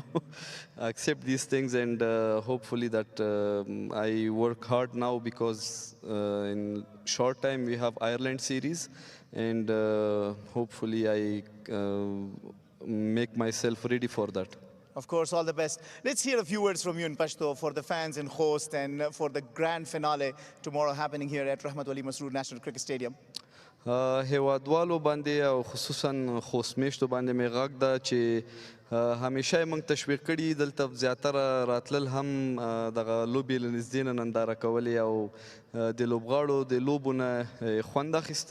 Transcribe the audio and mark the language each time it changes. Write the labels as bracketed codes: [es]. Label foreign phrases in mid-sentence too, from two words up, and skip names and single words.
[en] Accept these things, and hopefully that I work hard now, because in short time we have Ireland series, and hopefully I make myself ready for that. Of course, all the best. Let's hear a few words from you in Pashto for the fans in Khost and for the grand finale tomorrow happening here at Rahmat Wali Masroor National Cricket Stadium. [ps] هیوادوالو باندې او خصوصا خوست میشتو باندې مې غږ ده چې همیشه یې موږ تشویق کړي، دلته زیاتره راتلل هم دغه لوبې له نږدې نه ننداره کولې او د لوبغاړو د لوبو نه خوند اخیسته.